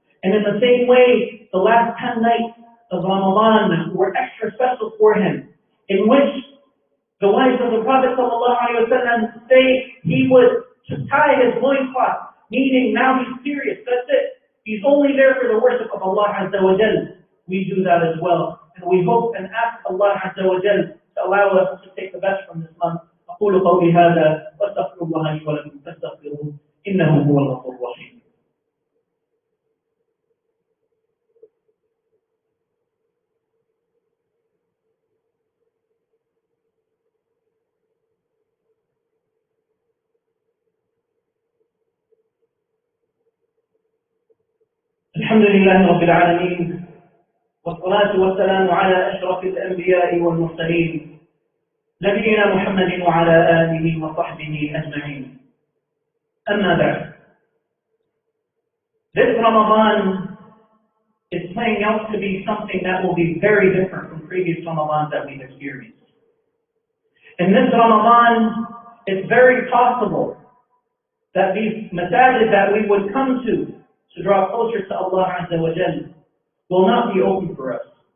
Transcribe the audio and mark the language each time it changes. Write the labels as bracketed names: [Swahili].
[English] And in the same way, the last 10 nights of Ramadan were extra special for him, in which the wives of the Prophet ﷺ say he would tie his loincloth, meaning now he's serious, that's it. He's only there for the worship of Allah Azza wa Jal. We do that as well. And we hope and ask Allah Azza wa Jal to allow us to take the best from this month. [Arabic] أقول قولي هذا وأستغفر الله لي ولكم فاستغفروه إنه هو الغفور الرحيم. الحمد لله رب العالمين والصلاة والسلام على أشرف الأنبياء والمرسلين نبينا محمد وعلى آله وصحبه أجمعين. أما بعد. [English] This Ramadan is playing out to be something that will be very different from previous Ramadans that we've experienced. In this Ramadan, it's very possible that these masajid that we would come to draw closer to Allah Azza wa Jalla will not be open for us.